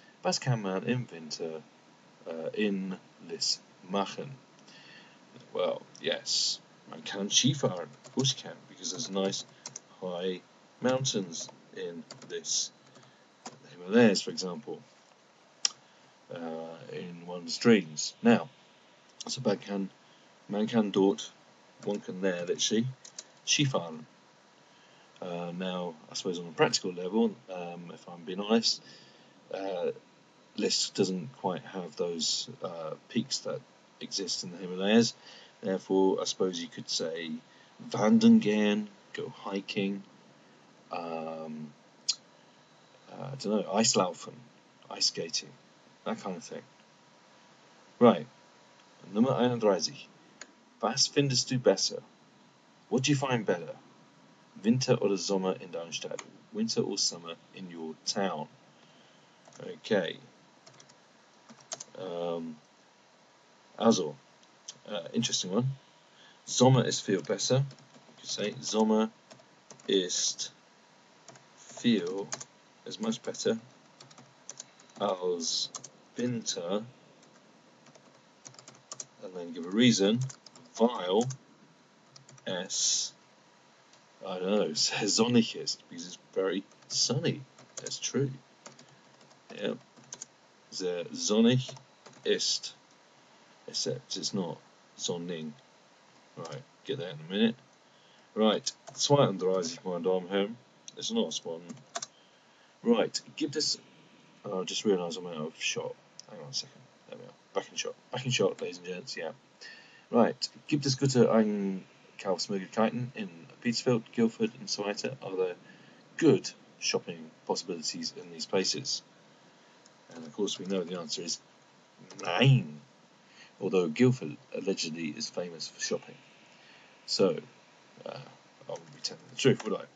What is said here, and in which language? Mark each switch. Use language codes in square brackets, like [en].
[de] Was kann man im Winter in Lis machen? [en] Well, yes, [de] man kann Skifahren. [en] Of course you can, because there's nice high mountains in this. The Himalayas, for example, in one's dreams. Now, so [de] man kann dort, [en] one can there literally Skifahren. Now, I suppose on a practical level, if I'm being honest, Lis doesn't quite have those peaks that exist in the Himalayas. Therefore, I suppose you could say [de] wandern gehen, [en] go hiking. I don't know, Eislaufen, ice skating, that kind of thing. Right, [de] Nummer 31. Was findest du besser? [en] What do you find better? [de] Winter oder Sommer in deiner Stadt? [en] Winter or summer in your town? Okay. [de] Also, [en] interesting one. [de] Sommer ist viel besser. [en] You could say [de] Sommer ist [en] much better [de] als Winter, [en] and then give a reason, weil es, I don't know, [de] sehr sonnig ist, [en] because it's very sunny. That's true. Yeah. [de] Sehr sonnig ist, [en] except it's not [de] sonnig. [en] Right, get that in a minute. Right, 32, [de] meine Damen und Herren. [en] It's a nice one. Right, give this. Oh, I just realised I'm out of shot. Hang on a second. There we are. Back in shot. Back in shot, ladies and gents. Yeah. Right. [de] Gibt es gute Einkaufsmöglichkeiten in Petersfield, Guildford, and so weiter? [en] Are there good shopping possibilities in these places? And of course, we know the answer is nein. Although Guildford allegedly is famous for shopping. So, I wouldn't be telling the truth, would I?